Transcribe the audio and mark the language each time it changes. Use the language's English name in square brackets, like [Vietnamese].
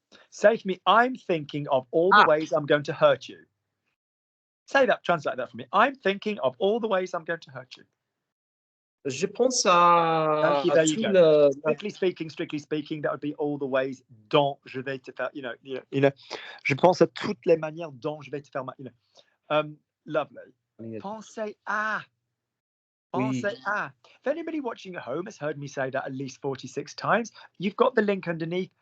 [English] Say to me, I'm thinking of all the ways I'm going to hurt you. Say that, translate that for me. I'm thinking of all the ways I'm going to hurt you. [French] Je pense à [English] there you [French] tout [English] go. Strictly speaking, that would be all the ways [French] dont je vais te faire, [English] you know. [French] Je pense à toutes les manières dont je vais te faire mal, lovely. Pensez à. Pensez à. [English] If anybody watching at home has heard me say that at least 46 times, you've got the link underneath.